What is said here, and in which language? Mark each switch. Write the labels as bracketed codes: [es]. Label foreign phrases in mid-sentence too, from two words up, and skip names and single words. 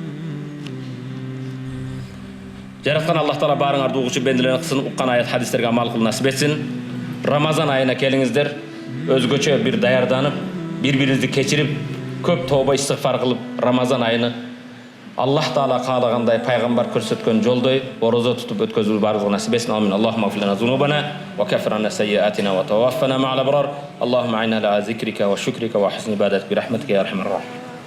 [ky] Жараткан Аллах Таала баарыңарды угуучу бенделерин кылсын, уккан аят хадистерге амал кылып насип этсин. Рамазан айына келиңиздер, өзгөчө бир даярданып, бири-бирибизди кечирип, көп тооба истигфар кылып, Рамазан айыны Аллах Таала каалагандай пайгамбар көрсөткөн жолдой орозо тутуп өткөзүүгө баарыбызга насип этсин. [ar] آمين اللهم اغفر لنا ذنوبنا وكفر عنا سيئاتنا وتوفنا مع الأبرار. اللهم أعنا على ذكرك وشكرك وحسن عبادتك برحمتك يا أرحم الراحمين.